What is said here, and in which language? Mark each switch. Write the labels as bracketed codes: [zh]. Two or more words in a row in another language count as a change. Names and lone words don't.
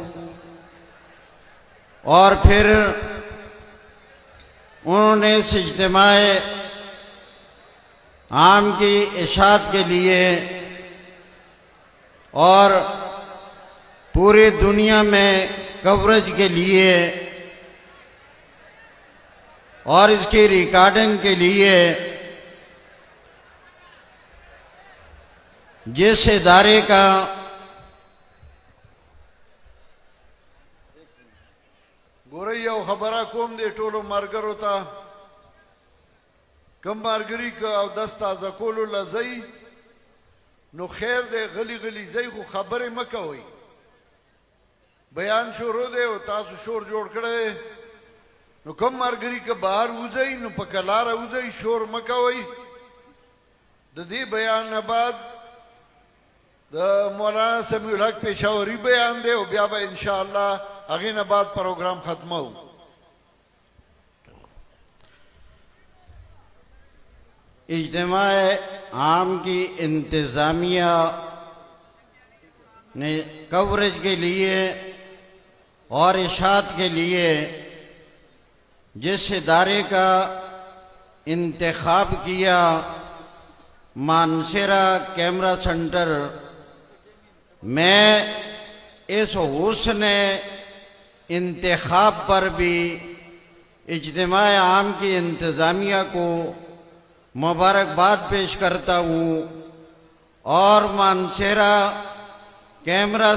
[ur] اور پھر انہوں نے اس اجتماع عام کی اشاعت کے لیے اور پوری دنیا میں کوریج کے لیے اور اس کی ریکارڈنگ کے لیے جس ادارے کا [ps] ګورئ یو خبره کوم دی ټولو ملګرو ته، کم ملګري که اودس تازه کولو له ځئ نو خیر دی، غلی غلی ځئ خو خبرې مه کوئ. بیان شروع دی او تاسو شور جوړ کړی دی، نو کم ملګري که بهر وځئ نو په کلاره وځئ، شور مه کوئ. د دې بیان نه بعد د مولانا سمیع الحق پېښوري بیان دی او بیا به انشاءالله هغې نه بعد پروګرام ختمو. [ur] اجتماع عام کی انتظامیہ نے کوریج کے لیے اور اشاعت کے لیے جس ادارے کا انتخاب کیا، مانسیرا کیمرہ سینٹر، میں اس حسن انتخاب پر بھی اجتماع عام کی انتظامیہ کو مبارکباد پیش کرتا ہوں، اور مانسیرا کیمرہ